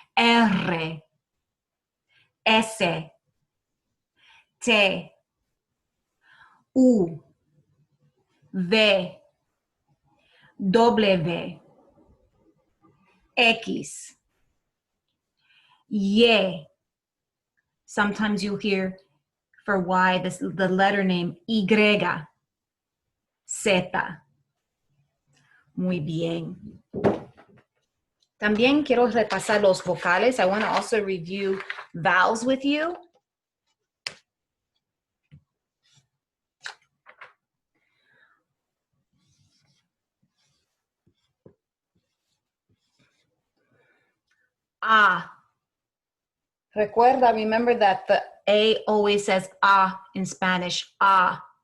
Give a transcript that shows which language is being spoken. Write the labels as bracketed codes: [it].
[en] R, S, T, U, V, W, X, Y. Sometimes you'll hear for Y the letter name Y, Z. [es] Muy bien. También quiero repasar los vocales. [en] I want to also review vowels with you. A. [es] Recuerda, [en] remember that the A always says A in Spanish. A.